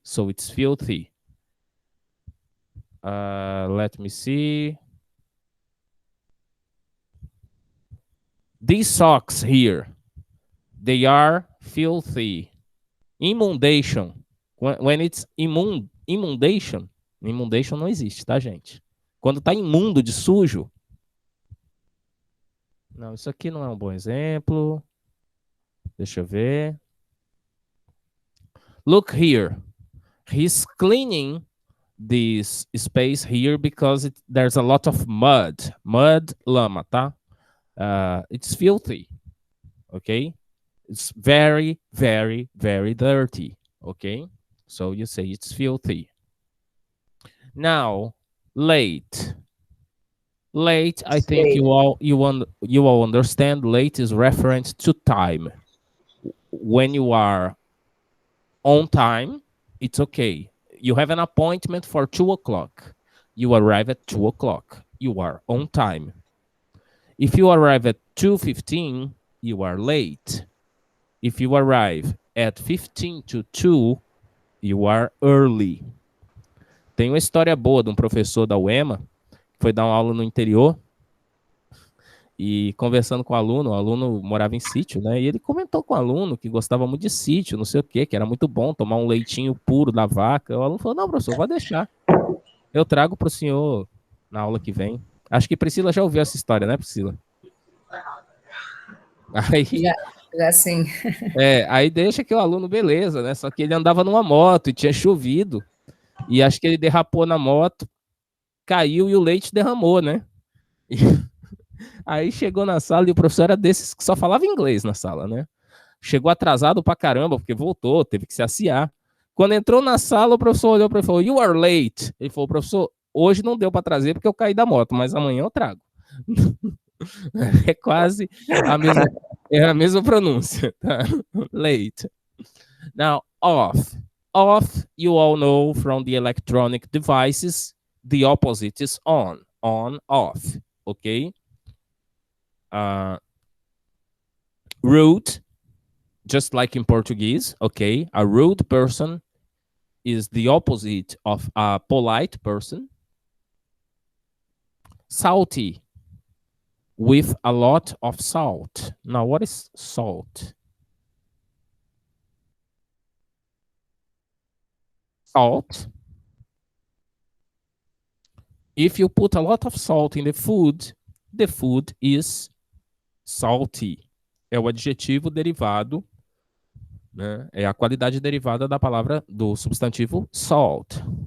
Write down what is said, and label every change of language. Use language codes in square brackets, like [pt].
[en] So it's filthy. Let me see. These socks here, they are filthy. Inundation. When it's inundation [pt] não existe, tá, gente? Quando tá imundo de sujo. Não, isso aqui não é um bom exemplo. Deixa eu ver. [en] Look here. He's cleaning this space here because there's a lot of mud. Mud, lama, tá? It's filthy, okay? It's very, very, very dirty, okay? So you say it's filthy. Now, late. Late, I think you all understand. Late is reference to time. When you are on time, it's okay. You have an appointment for 2 o'clock. You arrive at 2 o'clock. You are on time. If you arrive at 2:15, you are late. If you arrive at 15 to 2, you are early. [pt] Tem uma história boa de um professor da UEMA, que foi dar uma aula no interior, E conversando com o aluno morava em sítio, né? E ele comentou com o aluno que gostava muito de sítio, não sei o quê, que era muito bom tomar um leitinho puro da vaca. O aluno falou, não, professor, vai deixar. Eu trago para o senhor na aula que vem. Acho que Priscila já ouviu essa história, né, Priscila? Aí, Já sim. aí deixa que o aluno, beleza, né? Só que ele andava numa moto e tinha chovido. E acho que ele derrapou na moto, caiu e o leite derramou, né? Aí chegou na sala e o professor era desses que só falava inglês na sala, né? Chegou atrasado pra caramba, porque voltou, teve que se aciar. Quando entrou na sala, o professor olhou para ele e falou, [en] you are late. [pt] Ele falou, professor, hoje não deu para trazer porque eu caí da moto, mas amanhã eu trago. É quase a mesma pronúncia. Tá? [en] Late. Now, off. Off, you all know from the electronic devices, the opposite is on. On, off. Okay? Rude, just like in Portuguese, okay? A rude person is the opposite of a polite person. Salty, with a lot of salt. Now, what is salt? Salt. If you put a lot of salt in the food is salty. [pt] É o adjetivo derivado, né? É a qualidade derivada da palavra, do substantivo salt.